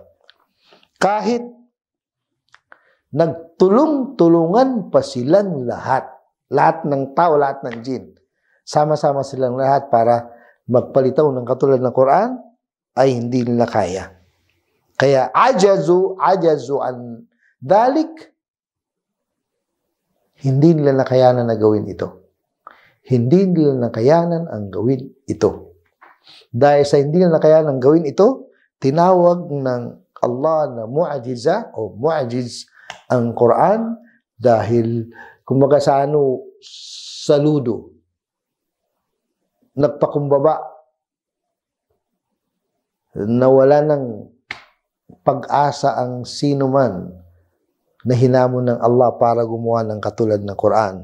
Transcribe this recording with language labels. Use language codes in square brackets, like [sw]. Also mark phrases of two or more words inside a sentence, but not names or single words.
[tl] Kahit nagtulong-tulungan pa silang lahat ng tao, lahat ng jin, sama-sama silang lahat para magpalitaw ng katulad ng Quran, ay hindi nila kaya. [ar] Kaya ajazu an dalik, [tl] hindi nila nakayanan na gawin ito. Hindi nila nakayanan ang gawin ito. Dahil sa hindi nila nakayanan ang gawin ito, tinawag ng Allah na mu'ajiza o mu'ajiz ang Quran dahil kumbaga sa saludo, nagpakumbaba, nawala ng pag-asa ang sino man na hinamon ng Allah para gumawa ng katulad ng Quran.